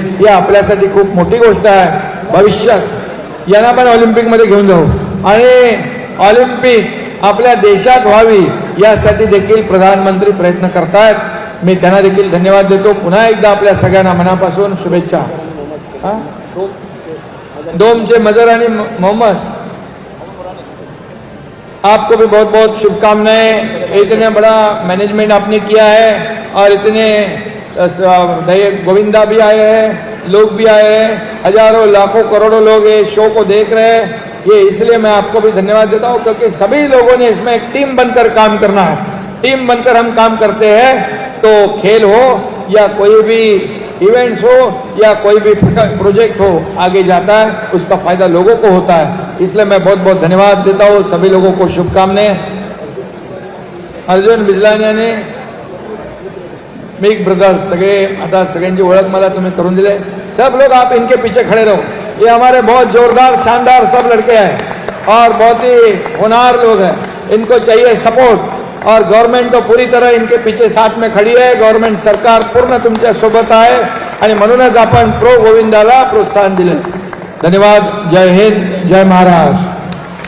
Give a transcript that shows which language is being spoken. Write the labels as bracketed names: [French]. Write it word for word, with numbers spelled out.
[Marathi] ही आपल्यासाठी खूप मोठी गोष्ट आहे. भविष्यात यांना पण ऑलिम्पिकमध्ये घेऊन जाऊ आणि ऑलिम्पिक आपल्या देशात व्हावी यासाठी देखील प्रधानमंत्री प्रयत्न करतायत. मी त्यांना देखील धन्यवाद देतो. पुन्हा एकदा आपल्या सगळ्यांना मनापासून शुभेच्छा. हा? [Hindi] डोमचे मजर आणि मोहम्मद आपको भी बहुत बहुत शुभकामनाएं. इतने बड़ा मैनेजमेंट आपने किया है और इतने अ, स- अ, गोविंदा भी आए हैं, लोग भी आए हैं, हजारों लाखों करोड़ों लोग ये शो को देख रहे हैं. ये इसलिए मैं आपको भी धन्यवाद देता हूँ क्योंकि सभी लोगों ने इसमें एक टीम बनकर काम करना है. टीम बनकर हम काम करते हैं तो खेल हो या कोई भी इवेंट्स हो या कोई भी प्रोजेक्ट हो आगे जाता है, उसका फायदा लोगों को होता है. इसलिए मैं बहुत बहुत धन्यवाद देता हूँ सभी लोगों को. शुभकामनाएं. [Marathi] अर्जुन बिजलाण्याने बिग ब्रदर्स सगळे आता सगळ्यांची ओळख मला तुम्हें करून दिले. [Hindi] सब लोग आप इनके पीछे खड़े रहो. ये हमारे बहुत जोरदार शानदार सब लड़के हैं और बहुत ही होनहार लोग हैं. इनको चाहिए सपोर्ट और गवर्नमेंट तो पूरी तरह इनके पीछे साथ में खड़ी है. [Marathi] गवर्नमेंट सरकार पूर्ण तुमच्या सोबत आहे आणि म्हणूनच आपण प्रो गोविंदाला प्रोत्साहन दिलं. धन्यवाद. जय हिंद. जय महाराष्ट्र.